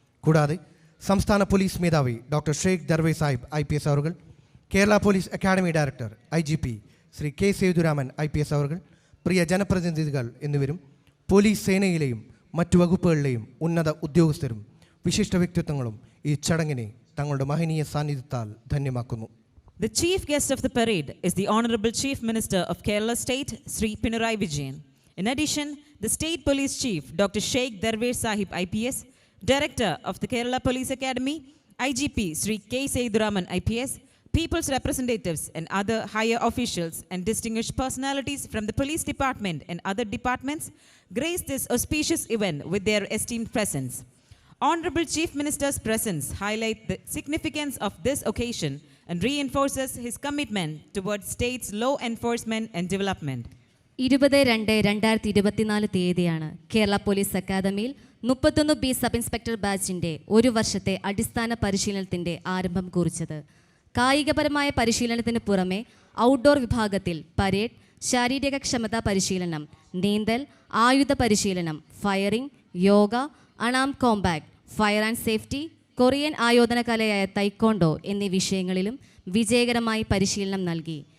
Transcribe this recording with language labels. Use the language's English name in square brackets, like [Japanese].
[Malayalam] കൂടാതെ സംസ്ഥാന പോലീസ് മേധാവി ഡോക്ടർ ഷെയ്ഖ് ദർവേഷ് സാഹിബ് IPS അവർകൾ, Kerala police academy director IGP Shri K. Sethuraman IPS അവർകൾ, പ്രിയ ജനപ്രതിനിധികൾ എന്നിവരും പോലീസ് സേനയിലെയും മറ്റു വകുപ്പുകളിലെയും ഉന്നത ഉദ്യോഗസ്ഥരും വിശിഷ്ട വ്യക്തിത്വങ്ങളും ഈ ചടങ്ങിനെ തങ്ങളുടെ മഹനീയ സാന്നിധ്യത്താൽ ധന്യമാക്കുന്നു. [English] The chief guest of the parade is the Honorable Chief Minister of Kerala State, Sri Pinarayi Vijayan. In addition, the State Police Chief, Dr. Sheikh Darvesh Sahib IPS, Director of the Kerala Police Academy, IGP Sri K. Seythuraman IPS, people's representatives and other higher officials and distinguished personalities from the police department and other departments grace this auspicious event with their esteemed presence. Honorable Chief Minister's presence highlights the significance of this occasion and reinforces his commitment towards state's law enforcement and development. [Malayalam] 20/2/2024 തീയതിയാണ് Kerala police അക്കാദമിയിൽ 31B sub inspector ബാച്ചിൻ്റെ 1 വർഷത്തെ അടിസ്ഥാന പരിശീലനത്തിൻ്റെ ആരംഭം കുറിച്ചത്. കായികപരമായ പരിശീലനത്തിന് പുറമെ outdoor വിഭാഗത്തിൽ parade, ശാരീരിക ക്ഷമതാ പരിശീലനം, നീന്തൽ, ആയുധ പരിശീലനം, firing, yoga, അണാം compact, fire and safety, Korean ആയോധന കലയായ തൈക്കോണ്ടോ എന്നീ വിഷയങ്ങളിലും വിജയകരമായി പരിശീലനം നൽകി.